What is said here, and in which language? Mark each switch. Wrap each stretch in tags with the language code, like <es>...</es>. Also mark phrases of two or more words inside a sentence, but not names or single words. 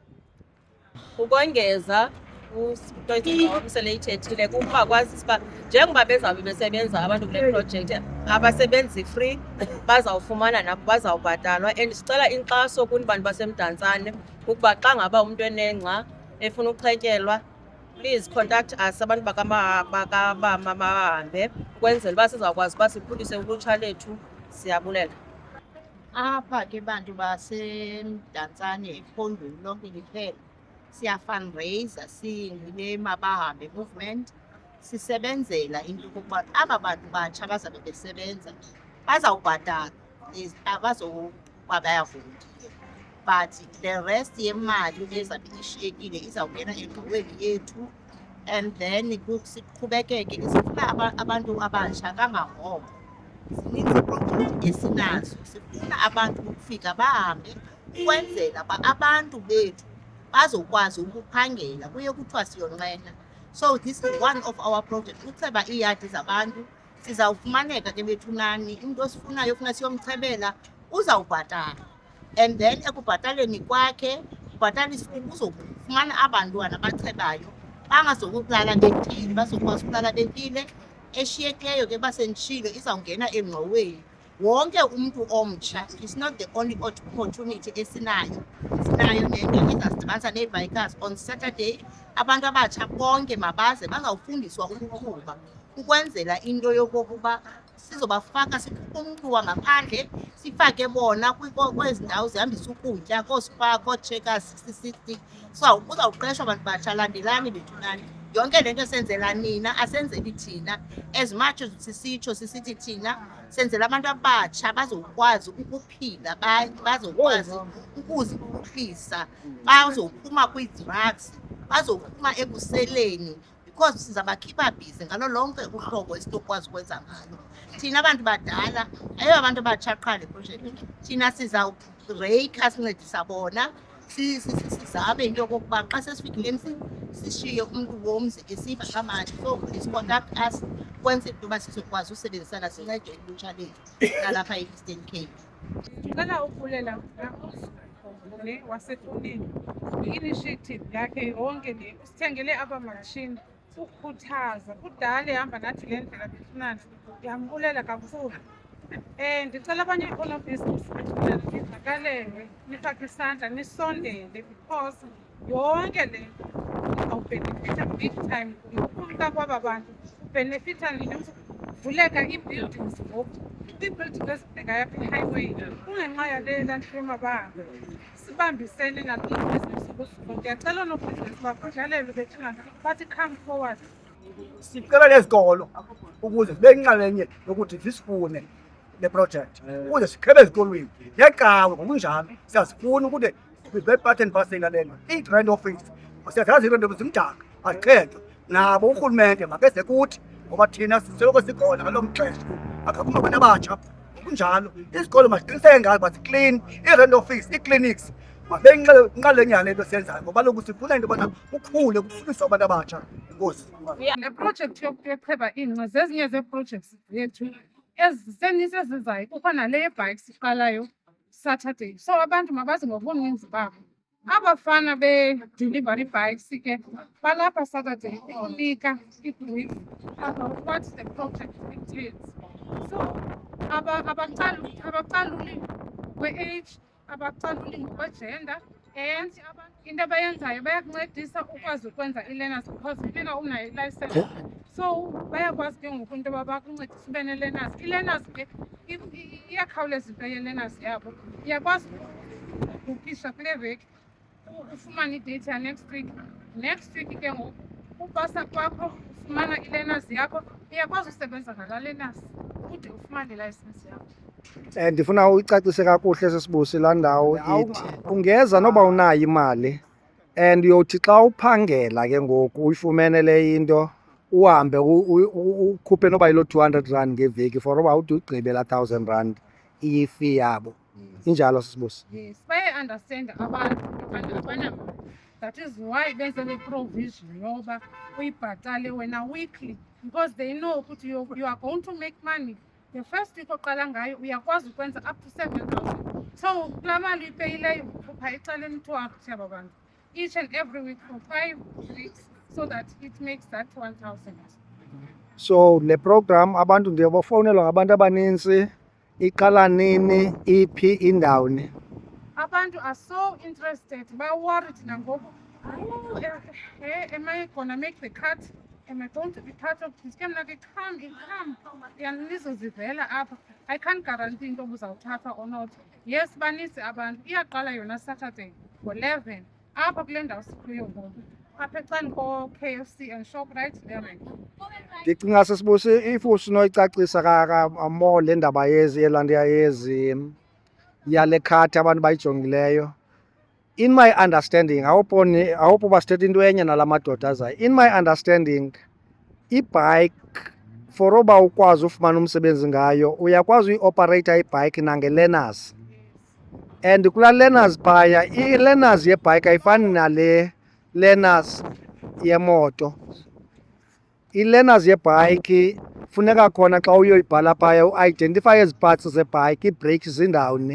<xh>Ukongeza sele ithethile kuba kwazisa uba njengoba bezawube besebenza abantu kule project abasebenzi free bazawufumana nabo bazawubhatalwa and sicela inkxaso kuni bantu baseMdantsane ukuba xa ngaba umntu enengxa efuna ukuqhetyelwa</xh> <en>please contact us</en> <xh>abantu bakabahambe ukwenzela uba sizawukwazi uba sikhulise ulutsha lethu. Siyabulela. Apha ke bantu baseMdantsane ephondweni lonke liphela siya-fundraiser siyile Mabahambe movement sisebenzela into yokokuba aba bantu batsha bazabe besebenza bazawubhatala abazokuba bayavunda but</xh> <en>the rest</en> <xh>yemali ezabe ishiyekile izawungena enkqubweni yethu and then siqhubekeke sifuna abantu abatsha kangangoko zininzi iiprojekthi esinazo sifuna abantu ukufika bahambe ukwenzela uba abantu bethu bazokwazi ukuphangela kuye kuthiwa siyonqena.</xh> <en>So this is one of our projects</en> <xh>ukuceba iiyadi zabantu sizawufumaneka ke bethunani umntu osifunayo ofuna siyomcebela uzawubhatala and then ekubhataleni kwakhe uzofumana abantwana abacebayo bangazokulala betile bazokwazi ukulala betile eshiyekileyo ke basendishilo izawungena engqoweni wonke umntu omtsha.</xh> <en>It's not the only opportunity</en> <xh>esinayo nento ezasidibanisa nee-bikers</xh> <en>on Saturday</en> <xh>abantu abatsha bonke mabaze bazawufundiswa ukuqhuba ukwenzela into yokokuba sizobafaka sikhuphe umntu wangaphandle sifake bona kwezi ndawo zihambisa ukutya koospa koocheckers 60 so uzawuqeshwa abantu batsha landelani bethunani yonke le nto senzela nina asenzeli thina</xh> <en>as much as</en> <xh>sisithi thina senzela abantu abatsha bazokwazi ukuphila bazokwazi ukuziphuhlisa bazophuma kwii-drugs bazophuma ekuseleni because sizabakhipha bhizi ngalo lonke uhlobo esitokwazi ukwenza ngalo thina abantu badala ayiyo abantu abatsha qha le project thina sizawureyikha sincedisa bona sizame into yokokuba xa sesifikile emzini sishiye umntu womzi esiva kamandi so</xh> <en>please contact us</en> <xh>kwenze into yoba sizokwazi usebenzisana sincede ulutsha lethu nalapha e-Eastern Cape. Ndicela ukubulela le waseThulini i-initiative yakhe yonke le usithengele abamatshini ukukhuthaza kudala ehamba nathi le ndlela bethunani ndiyambulela kakhulu. Ndicela abanye oonobhizinisi bethunani nivakalelwe nifake isandla nisondele because yonke le izawubhenefitha</xh> <en>big time</en> <xh>ukumka kwaba bantu ubhenefitha vuleka ii-buildings ngoku ii-buildings ezibhekayo apha i-highway kungenxa yale lanto yoMabahambe sibambisene nalibhizinisi kusuku. Ndiyacela oonobhizinisi bakudlalelwe bethunani bathi</xh> <en>come forward.</en> <xh>Sicela nezikolo ukuze zibe yinxalenye yokuthi zisifune le project ukuze sikhebe ezikolweni necawe ngokunjalo siyazifuna ukuthi be-</xh> <en>part and parcel</en> <xh>lena i-</xh> <en>grant office</en> <xh>siyazazi into nto zimdaka aziqhethwe nabo urhulumente makeze kuthi ngoba thina sisoloko sikhona ngalo mxesha akaphuma abantu abatsha ngokunjalo izikolo masiqiniseke ngazo uba ziklini i-</xh> <en>rent office</en> <xh>ii-clinics mabe yinxalenye yale nto siyenzayo ngoba loku sifuna into yobana kukhule kufundiswe abantu abatsha. Enkosi. Le project yokucheba ingca zezinye zee-projects zethu ezizayo kukho nale yebhayiki siqalayo Saturday so abantu mabazi ngobuninzi babo abafana be-delivery bikes ke balapha Saturday ukunika i-brief</xh> <en>about what the project entails.</en> <xh>So abacaluli kwe-age, abacaluli ngokwe-gender, and into abayenzayo bayakuncedisa ukwazi ukwenza i-learners because funeka unayo ilayisensi. So bayakwazi ke ngoku into yoba bakuncedise ube ne-learners. I-learners ke iyakhawuleza into ye-learners yabo. Iyakwazi ukukisha kule veki ufumane idate ya</xh> <en>next week. Next week</en> <xh>ke ngoku upasa kwakho ufumana i-learners yakho, uyakwazi usebenza ngala learners ude ufumane ilayisensi yakho. Ndifuna uyicacise kakuhle sesibusi laa ndawo ithi ungeza noba unayo imali and uyothi xa uphangela ke ngoku uyifumene le into uhambe ukhuphe noba yiloo 200 rand ngeveki for uba ude ugqibe laa 1000 rand iyi-fee yabo. Injalo sisibusi. Yes, bayayi-understand abantu abanamali.</xh> <en>That is why</en> <xh>benze le</xh> <en>provision</en> <xh>yoba uyibhatale wena</xh> <en>weekly because they know ukuthi you are going to make money. The first week oqala ngayo uyakwazi ukwenza up to 7,000. So</en> <xh>kulaa mali uyipeyileyo ukhupha ecaleni</xh> <en>200</en> <xh>yaba bantu</xh> <en>each and every week for 5 weeks so that it makes that 1,000.</en> <xh>So le program abantu ndiyabafowunelwa ngabantu abanintsi, iqala nini, iphi indawuni?</xh> <en>Abantu are so interested, ba-worried nangoku. Am I gonna make the cut? Am I going to be part of this? Ke mna ke come. Nizozivela apha. I can't guarantee</en> <xh>into obuzawuthatha</xh> <en>or not. Yes,</en> <xh>baninzi abantu. Iyaqala yona Saturday ngo-11 apha kule ndawo sikuyo ngoku. Apha ecaleni ko-KFC and Shoprite there. Ndicinga sisibusi if usinoyicacisa more le ndaba yelaa nto yale khadi abantu bayijongileyo.</xh> <en>In my understanding,</en> <xh>awupho basithetha into enye nala madoda azayo.</xh> <en>In my understanding,</en> <xh>ibhayiki for uba ukwazi ufumana umsebenzi ngayo uyakwazi uyi-operate ibhayiki nange-learners. And kulaa learners phaya, i-learners yebhayiki ayifani nale learners yemoto. I-learners yebhayiki funeka khona xa uyoyibhala phaya u-identify ezi parts zebhayiki, ii-brakes zindawuni.</xh>